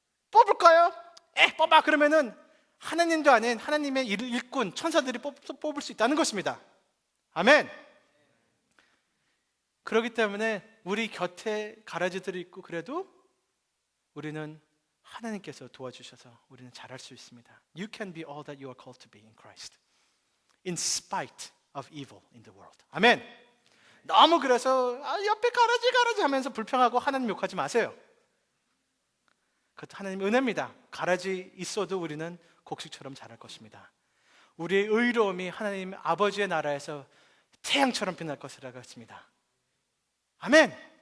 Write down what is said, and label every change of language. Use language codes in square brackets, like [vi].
[ko] 뽑을까요? 뽑아. 그러면은 하나님도 아닌 하나님의 일꾼 천사들이 뽑을 수 있다는 것입니다. 아멘. 그렇기 때문에 우리 곁에 가라지들이 있고 그래도 우리는 하나님께서 도와주셔서 우리는 잘할 수 있습니다. [en] You can be all that you are called to be in Christ, in spite of evil in the world. [ko] 아멘. 너무 그래서 옆에 가라지 하면서 불평하고 하나님 욕하지 마세요. 그것도 하나님의 은혜입니다. 가라지 있어도 우리는 곡식처럼 자랄 것입니다. 우리의 의로움이 하나님 아버지의 나라에서 태양처럼 빛날 것이라고 했습니다. 아멘.